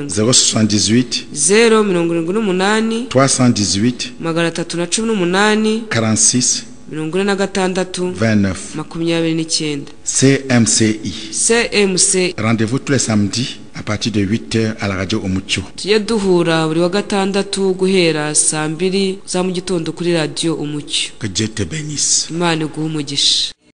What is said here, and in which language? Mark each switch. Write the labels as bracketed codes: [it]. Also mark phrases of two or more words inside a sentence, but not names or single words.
[fr] 078 078 318 318 46 46 29. 29. CMCI. CMC. Rendez-vous tous les samedis à partir de 8h à la radio Umucyo. [rw] Tujye duhura buri wa gatandatu guhera saa 2 za mu gitondo kuri radio Umucyo. [fr] Que Dieu te bénisse. [rw] Imana iguhe umugisha.